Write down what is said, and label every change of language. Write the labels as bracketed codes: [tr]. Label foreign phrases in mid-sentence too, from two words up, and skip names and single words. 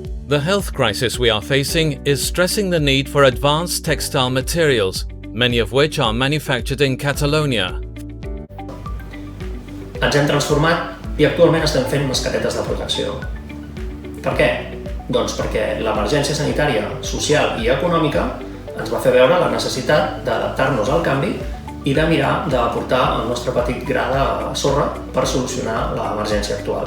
[en] The health crisis we are facing is stressing the need for advanced textile materials, many of which are manufactured in Catalonia. [ca] Ens hem transformat i actualment estem fent mascaretes de protecció. Per què? Doncs perquè l'emergència sanitària, social i econòmica ens va fer veure la necessitat d'adaptar-nos al canvi i de mirar d'aportar el nostre petit gra de sorra per solucionar l'emergència actual.